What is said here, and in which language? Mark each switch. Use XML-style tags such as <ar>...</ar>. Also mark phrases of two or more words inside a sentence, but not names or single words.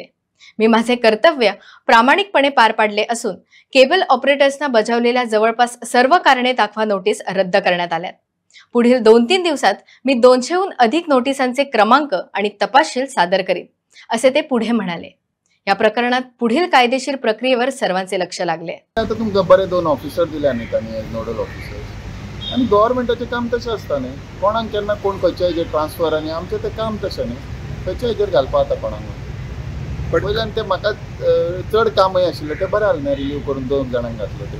<mr>मी माझे कर्तव्य प्रामाणिकपणे पार पाडले असून</mr> <en>cable operators</en> <mr>बजावलेल्या जवळपास सर्व कारणे दाखवा नोटीस रद्द करण्यात आल्यात। पुढील 2-3 दिवसात मी 200हून अधिक नोटिसांचे क्रमांक आणि तपशील सादर करीन, असे ते पुढे म्हणाले। या प्रकरणात पुढील कायदेशीर प्रक्रियेवर सर्वांचे लक्ष लागले।</mr> <kok>आता तुमकां बरे 2 ऑफिसर दिले आनी तांणी</kok> <en>nodal officers</en> <kok>आनी गव्हर्नमेंटाचें काम तशें आसता न्ही, कोणाक केन्ना कोण खंयच्या हेजेर ट्रान्सफर आनी आमचें तें काम तशें न्ही, खंयच्या हेजेर घालपा आता कोणाक। बट वयल्यान तें म्हाका चड कामय आशिल्लें तें बरें जालें ना, रिलीव करून 2 जाणांक घातलो तें।</kok>